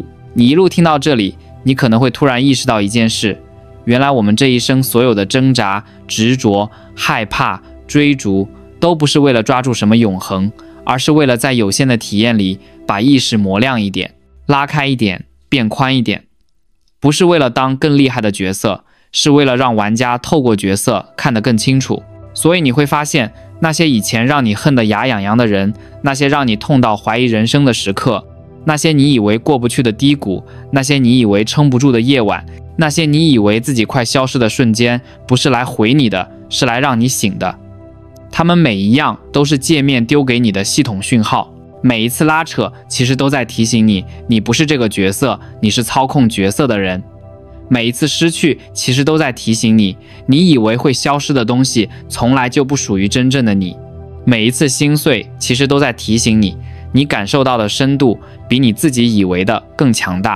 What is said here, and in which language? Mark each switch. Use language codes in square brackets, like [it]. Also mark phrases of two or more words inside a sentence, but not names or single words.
[zh] 你一路聽到這裡，你可能會突然意識到一件事，原來我們這一生所有的掙扎、執着、害怕、追逐，都不是為了抓住什麼永恆，而是為了在有限的體驗裡把意識磨亮一點，拉開一點，變寬一點。不是為了當更厲害的角色，是為了讓玩家透過角色看得更清楚。所以你會發現，那些以前讓你恨得牙癢癢的人，那些讓你痛到懷疑人生的時刻，那些你以為过不去的低谷，那些你以為撐不住的夜晚，那些你以為自己快消失的瞬間，不是來毀你的，是來讓你醒的。他們每一樣都是界面丟給你的系統訊號。每一次拉扯其實都在提醒你，你不是這個角色，你是操控角色的人。每一次失去其實都在提醒你，你以為會消失的東西從來就不屬於真正的你。每一次心碎其實都在提醒你， 你感受到的深度比你自己以為的更強大。